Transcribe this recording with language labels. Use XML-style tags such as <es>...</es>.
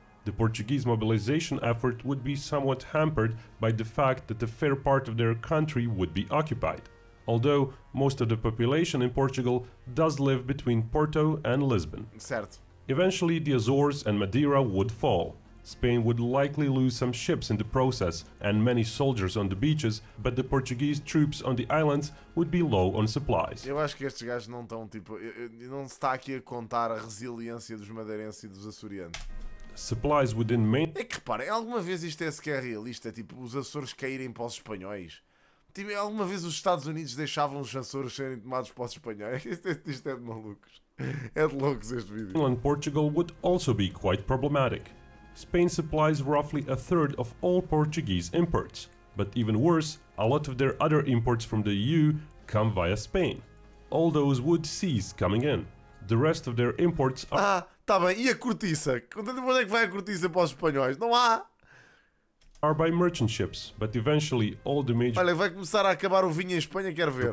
<en>The Portuguese mobilization effort would be somewhat hampered by the fact that a fair part of their country would be occupied, although most of the population in Portugal does live between Porto and Lisbon. Eventually, the Azores and Madeira would fall. Spain would likely lose some ships in the process and many soldiers on the beaches, but the Portuguese troops on the islands would be low on supplies.</en> <pt>Eu acho que estes gajos não estão, tipo, não se está aqui a contar a resiliência dos madeirenses e dos açorianos.</pt> <en>Supplies within main...</en> <pt>É que reparem, alguma vez isto é sequer realista, tipo, os Açores caírem para os espanhóis? Tipo, alguma vez os Estados Unidos deixavam os Açores serem tomados para os espanhóis? Isto é de malucos. É de loucos este vídeo.</pt> <en>And Portugal would also be quite problematic. Spain supplies roughly a third of all Portuguese imports, but even worse, a lot of their other imports from the EU come via Spain. All those would cease coming in. The rest of their imports are...</en> <pt>Tá bem, e a cortiça? Onde é que vai a cortiça para os espanhóis? Não há!</pt> <en>Are by merchant ships, but eventually all the major...</en> <pt>Olha, vai começar a acabar o vinho em Espanha, quero ver.</pt>